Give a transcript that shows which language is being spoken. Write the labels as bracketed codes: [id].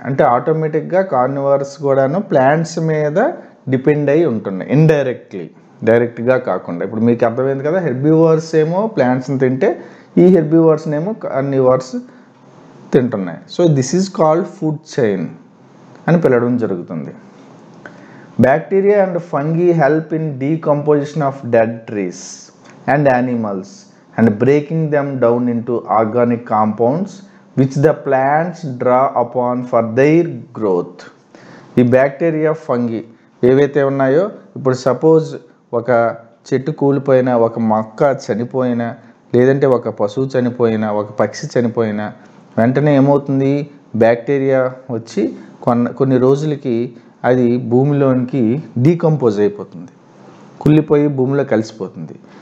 [te] అంటే ఆటోమేటిక్గా కార్నివర్స్ కూడాను ప్లాంట్స్ మీద డిపెండ్ అయి ఉంటున్నాయి ఇండైరెక్ట్లీ, డైరెక్ట్గా కాకుండా. ఇప్పుడు మీకు అర్థమైంది కదా, హెర్బివోర్స్ ఏమో ప్లాంట్స్ని తింటే ఈ హెర్బివోర్స్నేమో కార్నివర్స్ తింటున్నాయి. [en] so this is called food chain [te] అని పిలవడం జరుగుతుంది. [en] Bacteria and fungi help in decomposition of dead trees and animals and breaking them down into organic compounds which the plants draw upon for their growth. [te] ఈ bacteria, fungi ఏవైతే ఉన్నాయో, ఇప్పుడు suppose ఒక చెట్టు కూలిపోయినా, ఒక మొక్క చనిపోయినా, లేదంటే ఒక పశువు చనిపోయినా, ఒక పక్షి చనిపోయినా వెంటనే ఏమవుతుంది? బ్యాక్టీరియా వచ్చి కొన్ని రోజులకి అది భూమిలోనికి డీకంపోజ్ అయిపోతుంది, కుళ్ళిపోయి భూమిలో కలిసిపోతుంది.